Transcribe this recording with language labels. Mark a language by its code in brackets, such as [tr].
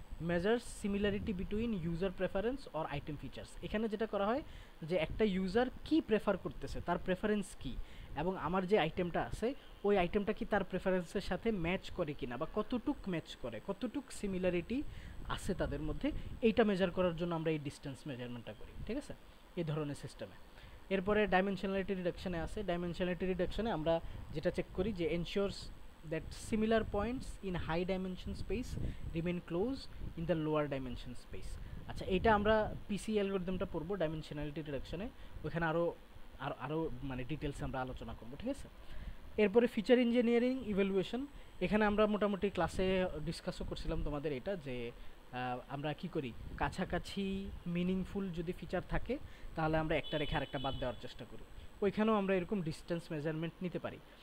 [en] measures similarity between user preference or item features, [bn] এখানে যেটা করা হয় যে একটা ইউজার কি প্রেফার করতেছে, তার প্রেফারেন্স কি, এবং আমার যে আইটেমটা আছে ওই আইটেমটা কি তার প্রেফারেন্সের সাথে ম্যাচ করে কিনা, বা কতটুক ম্যাচ করে, কতটুক সিমিলারিটি আছে তাদের মধ্যে, এইটা মেজার করার জন্য আমরা এই ডিস্টেন্স মেজারমেন্টটা করি। ঠিক আছে, এই ধরনের সিস্টেমে। এরপরে ডাইমেনশনালিটি রিডাকশনে আছে। ডাইমেনশনালিটি রিডাকশনে আমরা যেটা চেক করি যে [en] Ensures that similar points in high dimension space remain close in the lower dimension space। [bn] আচ্ছা, এটা আমরা পিসি অ্যালগরিদমটা পড়বো ডাইমেনশনালিটি রিডাকশনে, ওখানে আরো মানে ডিটেলসে আমরা আলোচনা করব। ঠিক আছে, এরপরে ফিচার ইঞ্জিনিয়ারিং ইভ্যালুয়েশন, এখানে আমরা মোটামুটি ক্লাসে ডিসকাসও করছিলাম তোমাদের এটা, যে আমরা কি করি, কাছাকাছি মিনিংফুল যদি ফিচার থাকে তাহলে আমরা একটা রেখে আরেকটা বাদ দেওয়ার চেষ্টা করি, ওইখানেও আমরা এরকম ডিস্টেন্স মেজারমেন্ট নিতে পারি।